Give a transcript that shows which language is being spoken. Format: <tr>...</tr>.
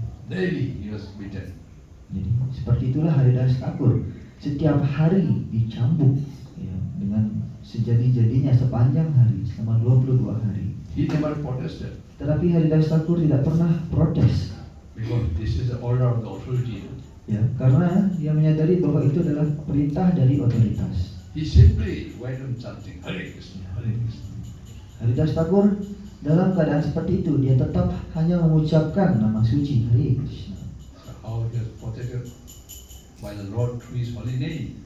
<en>Daily he was beaten.</en> <id>Jadi seperti itulah Haridas Thakur setiap hari dicambuk ya, dengan sejadi-jadinya sepanjang hari selama 22 hari.</id> <en>He never protested</en> <id>Tetapi Haridas Thakur tidak pernah protes</id> <en>because this is the order of the authority.</en> <id>ya, karena dia menyadari bahwa itu adalah perintah dari otoritas.</id> <en>He simply went on chanting Hare Krishna, Hare Krishna.</en> <id>Haridas Thakur dalam keadaan seperti itu dia tetap hanya mengucapkan nama suci Hare Krishna.</id> <en>So how he was protected by the Lord through his holy name.</en>